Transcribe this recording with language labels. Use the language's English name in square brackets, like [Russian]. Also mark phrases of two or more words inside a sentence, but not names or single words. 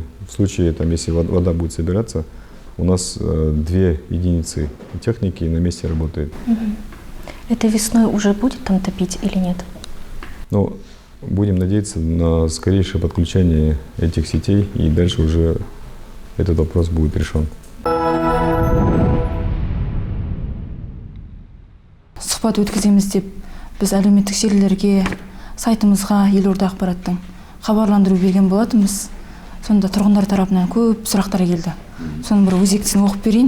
[Russian] В случае, если вода будет собираться, у нас 2 единицы техники на месте работает. Это весной уже будет там топить или нет? Ну, будем надеяться на скорейшее подключение этих сетей, и дальше уже этот вопрос будет решен. [Kazakh] Сұхбат өткіземіз деп біз әлеуметтік желілерге, сайтымызға, елорда ақпараттың хабарландыру берген болатынбыз. Сонда тұрғындар тарапынан көп сұрақтар келді. Соның бір өзектісін оқып берейін.